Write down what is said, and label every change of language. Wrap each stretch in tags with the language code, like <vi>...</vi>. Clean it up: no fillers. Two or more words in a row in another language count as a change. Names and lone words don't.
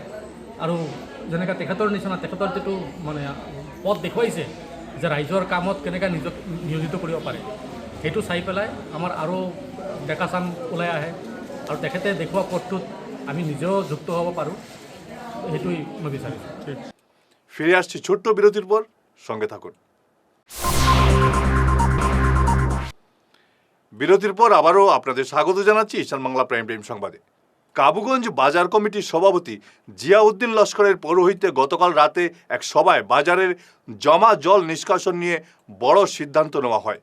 <as>আৰু যেনেকৈ তেখেতৰ নিচিনা তেখেতৰ যিটো মানে পথ দেখুৱাইছে যে ৰাইজৰ কামত কেনেকৈ নিজক নিয়োজিত কৰিব পাৰে, সেইটো চাই পেলাই আমাৰ আৰু ডেকা চাম ওলাই আহে, আৰু তেখেতে দেখুওৱা পথটোত আমি নিজেও যুক্ত হ'ব পাৰোঁ, সেইটোৱেই মই বিচাৰিছোঁ।</as> <bn>ফিরে আসছি ছোট্ট বিরতির পর, সঙ্গে থাকুন। বিরতির পর আবারও আপনাদের স্বাগত জানাচ্ছি ঈশান বাংলা প্রাইম টাইম সংবাদে। কাবুগঞ্জ বাজার কমিটির সভাপতি জিয়াউদ্দিন লস্করের পৌরোহিত্যে গতকাল রাতে এক সভায় বাজারের জমা জল নিষ্কাশন নিয়ে বড় সিদ্ধান্ত নেওয়া হয়।</bn>